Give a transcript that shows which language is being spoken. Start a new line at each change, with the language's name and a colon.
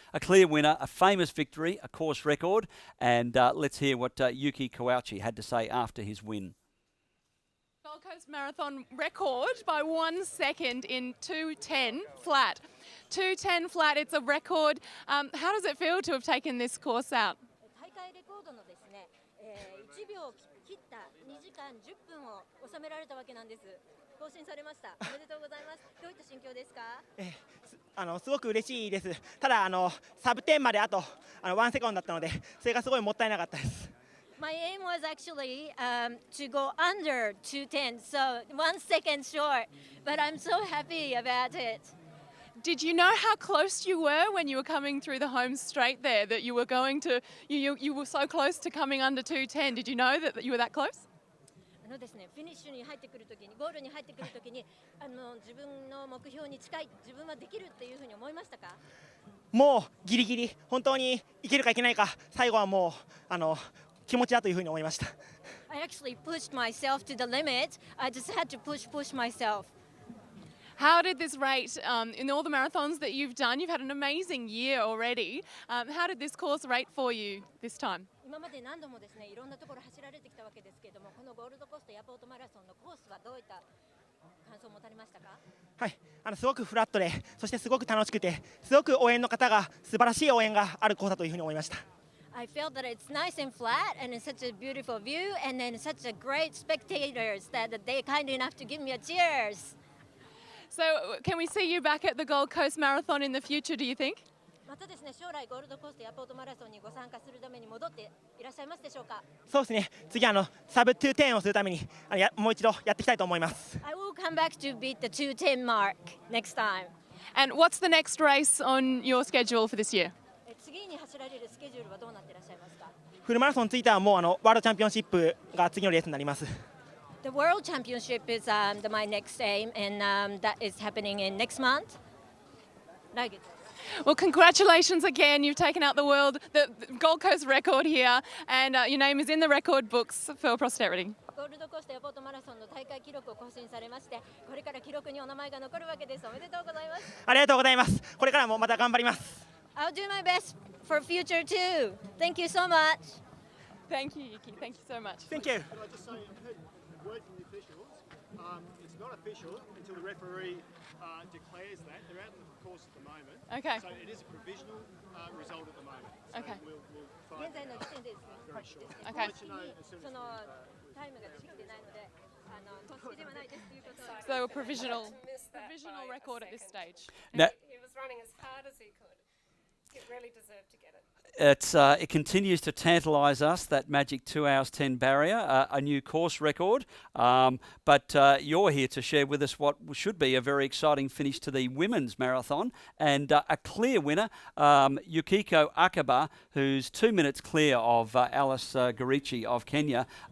English: A clear winner, a famous victory, a course record, and let's hear what Yuki Kawauchi had to say after his win. Gold Coast Marathon record by 1 second in 2:10 flat. 2:10 flat, it's a record. How does it feel to have taken this course out?
Japanese: 大会レコードのですね、1秒切った2時間10分を収められたわけなんです。更新されました。おめでとうございます。どういった心境ですか？すごく嬉しいです。ただサブ10まであと1セコンドだったので、それがすごいもったいなかったです。
English: My aim was actually to go under 2:10, so 1 second short, but I'm so happy about it. Did you know how close you were when you were coming through the home straight there, that you were going to, you were so close to coming under 2:10? Did you know that you were that close?
Japanese: ですね、フィニッシュに入ってくるときに、ゴールに入ってくるときに、自分の目標に近い、自分はできるっていうふうに思いましたか？もうギリギリ本当にいけるかいけないか、最後はもう気持ちだというふうに思いました。
English: I actually pushed myself to the limit. I just had to push myself. How did this rate, in all the marathons that you've done, you've had an amazing year already. How did this course rate for you this time?
Japanese: 今まで何度もですね、いろんなところ走られてきたわけですけれども、このゴールドコーストエアポートマラソンのコースはどういった感想を持たれましたか？はい、すごくフラットで、そしてすごく楽しくて、すごく応援の方が素晴らしい応援があるコースだというふうに思いました。
English: I felt that it's nice and flat, and it's such a beautiful view, and then such a great spectators that they kind enough to give me a cheers. So, can we see you back at the Gold Coast Marathon in the future, do you think?
Japanese: またですね、将来ゴールドコーストエアポートマラソンにご参加するために戻っていらっしゃいますでしょうか？そうですね。次サブ210をするためにもう一度やっていきたいと思います。
English: I will come back to beat the 210 mark next time. And what's the next race on your schedule for this year?
Japanese: 次に走られるスケジュールはどうなっていらっしゃいますか？フルマラソンについてはもうワールドチャンピオンシップが次のレースになります。
English: The World Championship is my next aim, and that is happening in next month. Well, congratulations again. You've taken out the Gold Coast record here, and your name is in the record books for posterity.
Japanese: ゴールドコーストエアポートマラソンの大会記録を更新されまして、これから記録にお名前が残るわけです。おめでとうございます。ありがとうございます。これからもまた頑張ります。
English: I'll do my best for future too. Thank you so much. Thank you, Yuki. Thank you so much. Thank you. Can I just say, word from the officials, it's not official until the referee declares that. They're out in the course at the moment. Okay. So it is a provisional result at the moment. So Okay. We'll find
Japanese: 現在の時点でですね、
English: very short. Okay. I'll let you know as soon
Japanese: そ
English: as
Japanese: のタイムが出てきてないので、公式ではないですということを。
English: So a provisional record at this stage. Now, He was running as hard as he could. He really deserved to get it. it continues to tantalise us, that magic 2 hours 10 barrier, a new course record. But you're here to share with us what should be a very exciting finish to the women's marathon, and a clear winner, Yukiko Akaba, who's 2 minutes clear of Alice Garici of Kenya.